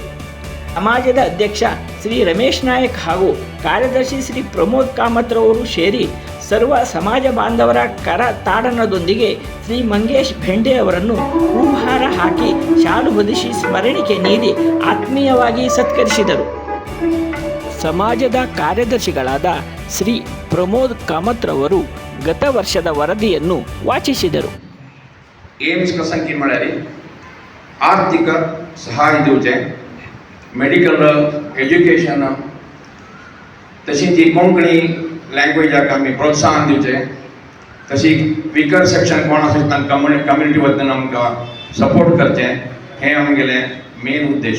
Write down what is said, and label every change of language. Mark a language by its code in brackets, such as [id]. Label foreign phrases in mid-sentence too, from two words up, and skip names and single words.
[kn] ಸಮಾಜದ ಅಧ್ಯಕ್ಷ ಶ್ರೀ ರಮೇಶ್ ನಾಯಕ್ ಹಾಗೂ ಕಾರ್ಯದರ್ಶಿ ಶ್ರೀ ಪ್ರಮೋದ್ ಕಾಮತ್ರವರು ಸೇರಿ ಸರ್ವ ಸಮಾಜ ಬಾಂಧವರ ಕರ ತಾಡನದೊಂದಿಗೆ ಶ್ರೀ ಮಂಗೇಶ್ भेंडे ಅವರನ್ನು ಹೂಹಾರ ಹಾಕಿ ಶಾಲು ಹೊದಿಸಿ ಸ್ಮರಣಿಕೆ ನೀಡಿ ಆತ್ಮೀಯವಾಗಿ ಸತ್ಕರಿಸಿದರು. ಸಮಾಜದ ಕಾರ್ಯದರ್ಶಿಗಳಾದ ಶ್ರೀ ಪ್ರಮೋದ್ ಕಾಮತ್ರವರು ಗತ ವರ್ಷದ ವರದಿಯನ್ನು ವಾಚಿಸಿದರು. [kok] एम्स कसं म्हळ्यार आर्थिक सहाय दिवचें, [en] medical education, [kok] तशीच ही कोंकणी लँग्वेजाक आमी प्रोत्साहन दिवचें, तशी [en] weaker section [kok] कोण आसा तांकां कम्युनिटी वतीन आमकां सपोर्ट करचें, हें आमगेलें मेन उद्देश.